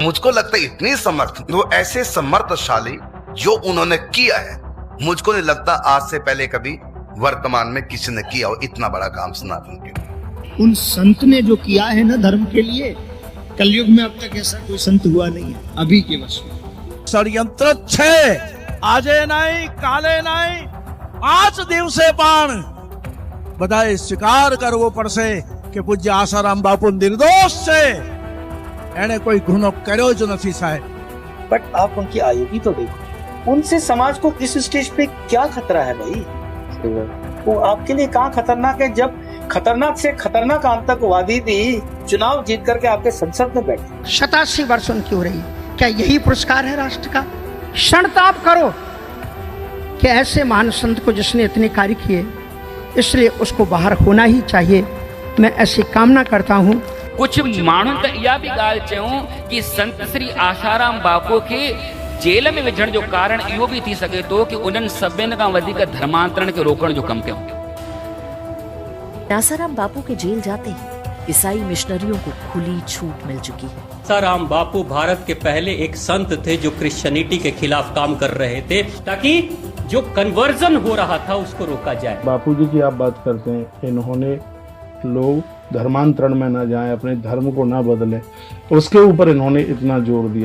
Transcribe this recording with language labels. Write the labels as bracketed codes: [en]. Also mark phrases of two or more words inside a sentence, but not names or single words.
[hi] मुझको लगता है इतनी समर्थ, वो ऐसे समर्थशाली जो उन्होंने किया है, मुझको नहीं लगता आज से पहले कभी वर्तमान में किसी ने किया हो इतना बड़ा काम सनातन के। उन संत ने जो किया है ना धर्म के लिए, कलयुग में अब तक ऐसा कोई संत हुआ नहीं है अभी के वर्ष में। [gu] ષડ્યંત્ર છે આજે નહીં કાલે નહીં 5 દિવસે પણ બધાએ સ્વીકાર કરવો પડશે કે પૂજ્ય આસારામ બાપુ નિર્દોષ છે, એને કોઈ ગુનો કર્યો જ નથી સાહેબ. [hi] बट आप उनकी आयु भी तो देखो, उनसे समाज को इस स्टेज पे क्या खतरा है भाई? वो आपके लिए कहाँ खतरनाक है, जब खतरनाक से खतरनाक आतंकवादी भी चुनाव जीत करके आपके संसद में बैठे. 87 वर्ष उनकी हो रही, क्या यही पुरस्कार है राष्ट्र का? क्षणताप करो कि ऐसे महान संत को जिसने इतने कार्य किए, इसलिए उसको बाहर होना ही चाहिए. मैं ऐसी कामना करता हूँ. [sd] कुछ माण्हुनि त इहा बि ॻाल्हि चयूं कि संत श्री आशाराम बापू खे जेल में विझण जो कारण इहो बि थी सघे थो कि उन्हनि सभिनि खां वधीक धर्मांतरण खे रोकण जो कमु कयो. [hi] आसाराम बापू के जेल जाते ही ईसाई मिशनरियों को खुली छूट मिल चुकी है. आसाराम बापू भारत के पहले एक संत थे जो क्रिश्चियनिटी के खिलाफ काम कर रहे थे, ताकि जो कन्वर्जन हो रहा था उसको रोका जाए. बापूजी की आप बात करते हैं, इन्होंने लोग धर्मांतरण में न जाएं, अपने धर्म को ना बदलें, उसके ऊपर इन्होंने इतना जोर दिया.